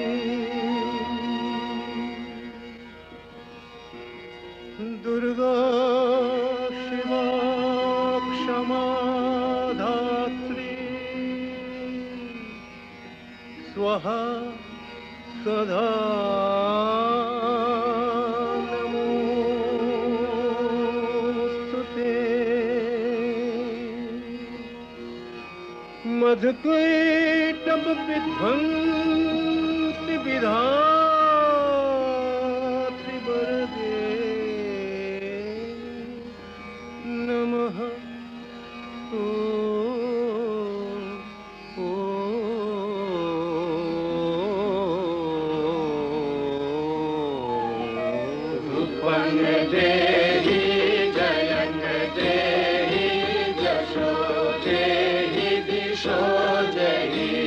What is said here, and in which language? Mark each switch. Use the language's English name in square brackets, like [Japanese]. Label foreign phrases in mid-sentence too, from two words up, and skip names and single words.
[Sanskrit] দুর্গা শিবা ক্ষমা ধাত্রী স্বাহা সদা নমোস্তুতে। মধুকৈটভ বিধ্বংসি বিধাত্রি বরদে নমঃ। देहि जयं देहि जशो देहि दिशो देहि